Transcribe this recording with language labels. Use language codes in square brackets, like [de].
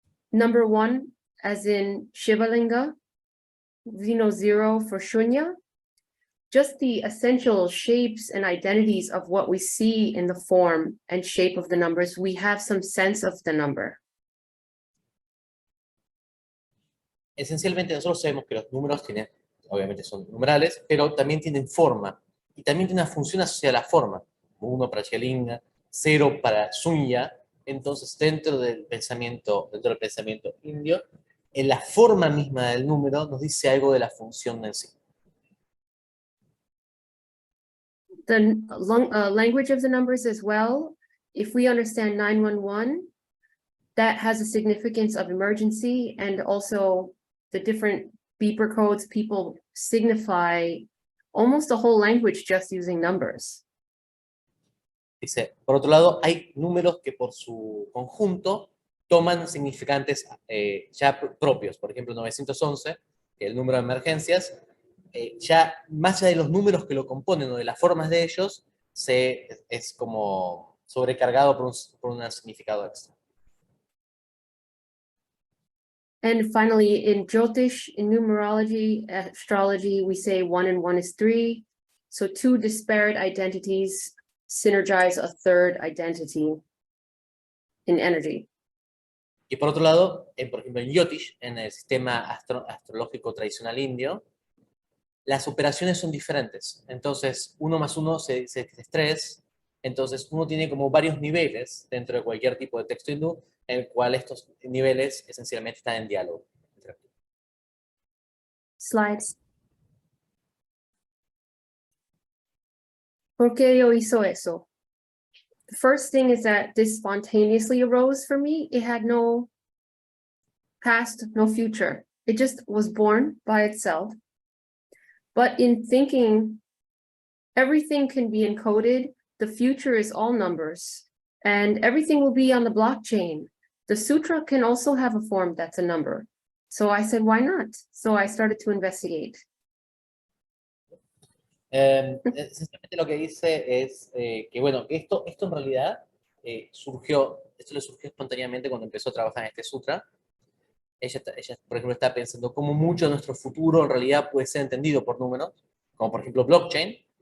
[en] Number 1, as in Shivalinga, 0 for Shunya. Just the essential shapes and identities of what we see in the form and shape of the numbers, we have some sense of the number. [es] Esencialmente nosotros sabemos que los números obviamente son numerales, pero también tienen forma, y también tiene una función asociada a la forma. 1 para Shivalinga, 0 para Sunya. Entonces dentro del pensamiento indio, en la forma misma del número nos dice algo de la función en sí. [en] The language of the numbers as well, if we understand 911, that has a significance of emergency, and also the different beeper codes, people signify almost the whole language just using numbers. [es] Dice, por otro lado, hay números que por su conjunto toman significantes ya propios. Por ejemplo, 911, que es el número de emergencias, ya más allá de los números que lo componen o de las formas de ellos, es como sobrecargado por un significado extra. [en] And finally, in Jyotish, in numerology, astrology, we say 1 and 1 is 3. So 2 disparate identities synergize a third identity in energy. [es] Y por otro lado, por ejemplo, en Jyotish, en el sistema astrológico tradicional indio, las operaciones son diferentes. Entonces, 1 más 1 es 3. Entonces, uno tiene como varios niveles dentro de cualquier tipo de texto hindú, en el cual estos niveles esencialmente están en diálogo. [en] Slides. [es] ¿Por qué yo hizo eso? [en] The first thing is that this spontaneously arose for me. It had no past, no future. It just was born by itself. But in thinking, everything can be encoded. The future is all numbers, and everything will be on the blockchain. The sutra can also have a form that's a number. So I said, why not? So I started to investigate. [es] Esencialmente lo que dice es que, bueno, esto en realidad le surgió espontáneamente cuando empezó a trabajar en este sutra. Ella, por ejemplo, está pensando cómo mucho de nuestro futuro en realidad puede ser entendido por números, como por ejemplo blockchain.